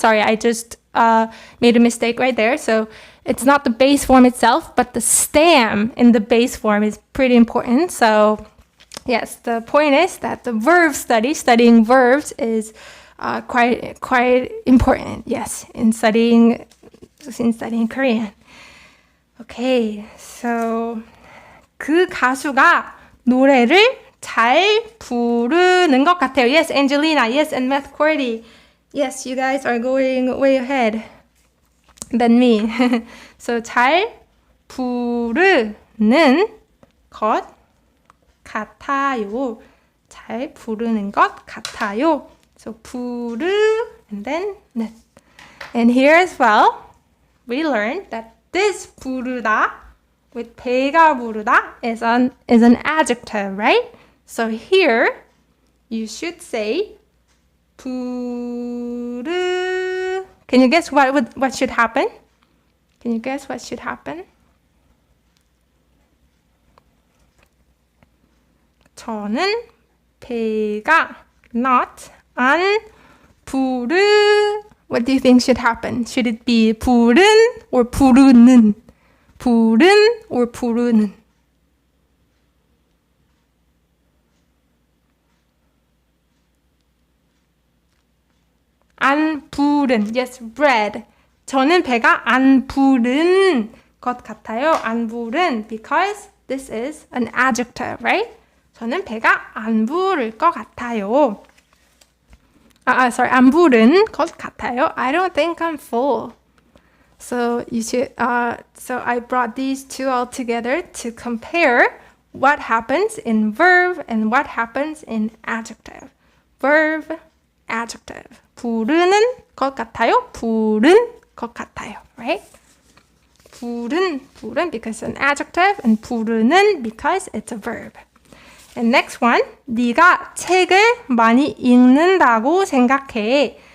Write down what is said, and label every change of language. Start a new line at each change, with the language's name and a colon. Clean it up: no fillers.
English: Sorry, I just made a mistake right there. So it's not the base form itself, but the stem in the base form is pretty important. So yes, the point is that the verb studying verbs is quite important. Yes, in studying Korean. Okay, so
Korean: 그 가수가 노래를 잘 부르는 것 같아요.
English: Yes, Angelina. Yes, and Math Cordy. Yes, you guys are going way ahead than me. So
Korean: 잘 부르는 것 같아요. 잘 부르는 것 같아요.
English: So 부르 and then 는. And here as well, we learned that this 부르다 with
Korean: 배가 부르다
English: is an adjective, right? So here you should say 부르. Can you guess what should happen? Can you guess what should happen?
Korean: 저는 배가
English: not
Korean: 안 부르.
English: What do you think should happen? Should it be 부른 or 부르는?
Korean: 부른 or 부르는? 안 부른.
English: Yes, bread.
Korean: 저는 배가 안 부른 것 같아요. 안 부른
English: because this is an adjective, right?
Korean: 저는 배가 안 부를 것 같아요.
English: Sorry,
Korean: 안 부른 것 같아요.
English: I don't think I'm full. So you should. So I brought these two all together to compare what happens in verb and what happens in adjective. Verb, adjective.
Korean: 부르는 것 같아요. 부른 것 같아요. Right?
English: 부른 because it's an adjective, and 부르는 because it's a verb. And next one,
Korean: 네가 책을 많이 읽는다고 생각해.